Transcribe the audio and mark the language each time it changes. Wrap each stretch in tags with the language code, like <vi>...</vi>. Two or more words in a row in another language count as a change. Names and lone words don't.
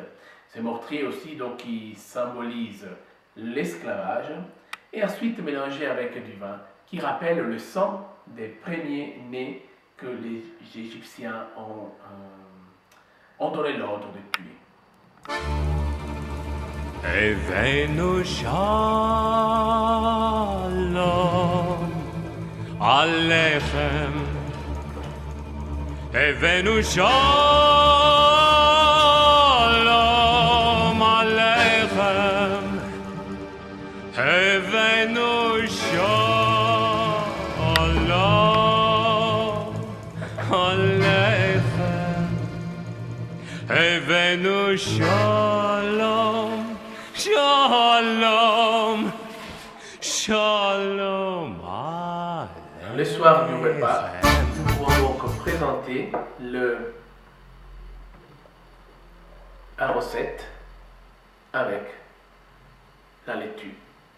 <fr>Ce mortier aussi donc qui symbolise l'esclavage et ensuite mélangé avec du vin qui rappelle le sang des premiers-nés que les Égyptiens ont donné l'ordre de tuer.</fr> <he>הבאנו שלום עליכם הבאנו שלום עליכם הבאנו שלום עליכם הבאנו שלום שלום, שלום.</he> <fr>Le soir du repas, nous pouvons donc présenter la recette avec la laitue.</fr>